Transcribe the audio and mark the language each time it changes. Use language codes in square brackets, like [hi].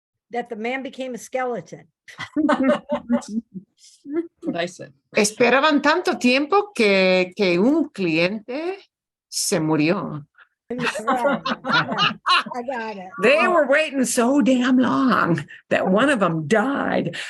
[en] That the man became a skeleton. What I said. [es] esperaban tanto tiempo que un cliente se murió. [en] Right. I got it. They were waiting so damn long that one of them died.